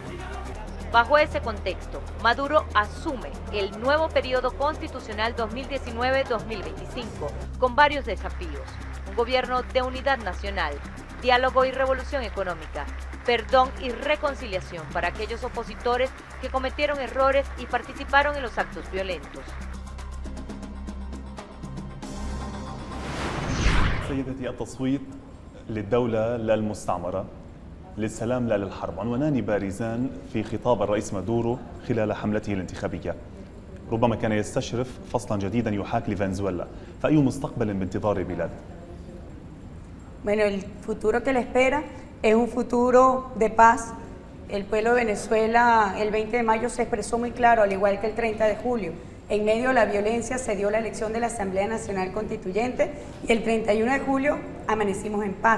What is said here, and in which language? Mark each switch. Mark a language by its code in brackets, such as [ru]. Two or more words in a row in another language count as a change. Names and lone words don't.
[es] Bajo ese contexto, Maduro asume el nuevo periodo constitucional 2019-2025 con varios desafíos: un gobierno de unidad nacional, diálogo y revolución económica, perdón y reconciliación para aquellos opositores que cometieron errores y participaron en los actos violentos. [ar] سيدتي، التصويت للدولة للمستعمرة، للسلام لا للحرب، عنوانان بارزان في خطاب الرئيس مادورو خلال حملته الانتخابية. ربما كان يستشرف فصلا جديدا يحاك لفنزويلا، فأي مستقبل بانتظار البلاد؟ [es] Bueno, el futuro que le espera es un futuro de paz. El pueblo de Venezuela el 20 de mayo se expresó muy claro, al igual que el 30 de julio. En medio de la violencia se dio la elección de la Asamblea Nacional Constituyente y el 31 de julio amanecimos en paz.